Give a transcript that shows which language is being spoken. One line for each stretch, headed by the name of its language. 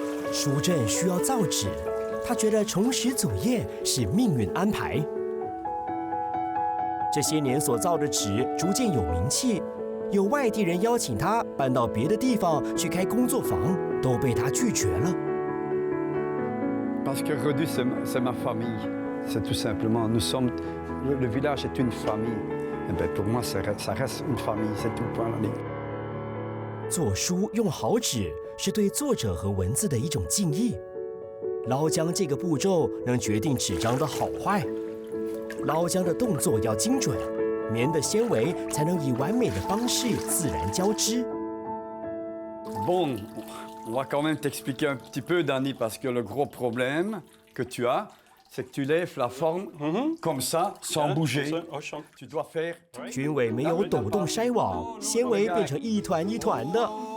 Chinese: 书镇需要造纸，他觉得重拾祖业是命运安排。这些年所造的纸逐渐有名气，有外地人邀请他搬到别的地方去开工作坊，都被他拒绝了。
French: Parce que Redus, c'est ma famille. C'est tout simplement, nous sommes, le village est une famille. Et bien pour moi, ça reste une famille, c'est tout point la ligne.
Chinese: 做书用好纸是对作者和文字的一种敬意。捞浆这个步骤能决定纸张的好坏。捞浆的动作要精准，棉的纤维才能以完美的方式自然交织。
French: Bon, on va quand même t'expliquer un petit peu, Danny, parce que le gros problème que tu as, c'est que tu lèves la forme comme ça, sans bouger. Tu dois faire.
Chinese: 军伟没有抖动筛网，纤维变成一团一团的。